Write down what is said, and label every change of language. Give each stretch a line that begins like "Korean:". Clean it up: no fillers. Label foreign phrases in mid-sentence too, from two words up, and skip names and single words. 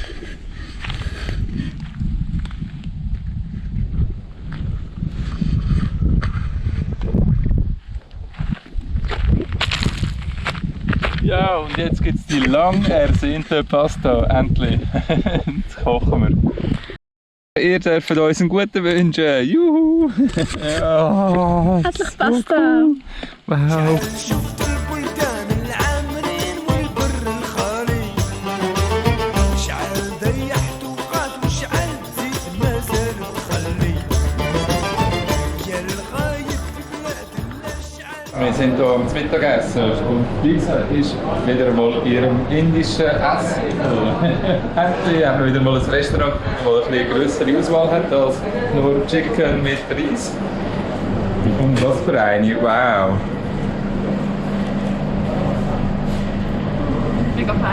German: Ja, und jetzt gibt es die lang ersehnte Pasta, endlich. Jetzt kochen wir. Ihr dürft uns einen guten wünschen. Juhu! Ja, Herzlich Pasta! wow!
Arabic: شفت البلدان العامرين والبر الخالي، شعل ضيحت وقات وشعل زيت ما زال تخلي، يا الغايب في بلاد الاشعال.
German: Wir sind hier am Mittagessen und Lisa ist wieder einmal in ihrem indischen Essen. Endlich haben wir wieder mal ein Restaurant, das eine größere Auswahl hat als nur Chicken mit Reis. Und was für eine, wow! Mega fein.